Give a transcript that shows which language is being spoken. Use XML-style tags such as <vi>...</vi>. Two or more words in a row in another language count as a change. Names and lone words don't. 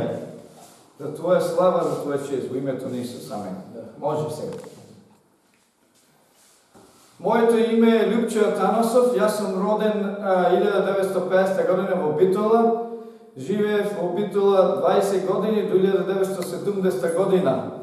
<mk>За Твоја слава, за Твоја чест, у imето на Исус, амен. Може сега. Моето име е Любчо Атанасов, јас сум роден 1950 година во Битола, живеев во Битола 20 години до 1970 година.</mk>